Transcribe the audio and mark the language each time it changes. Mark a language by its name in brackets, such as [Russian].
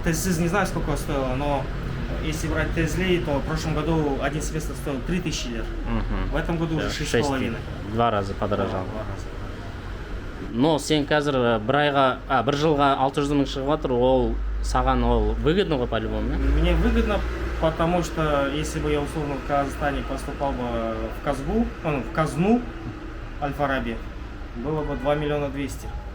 [Russian] Тезли, не знаю, сколько стоило, но если брать Тезли, то в прошлом году один семестр стоил 3000 лир. В этом году уже 6,5. 2 раза подорожал. [Kazakh] Но сен қазір бір жылға 600 мың шығып жатыр, ол саған ол выгодно ғой по-любому, да? [Russian] Мне выгодно, потому что если бы я условно в Казахстане поступал бы в казну Аль-Фараби, было бы 2 миллиона 200.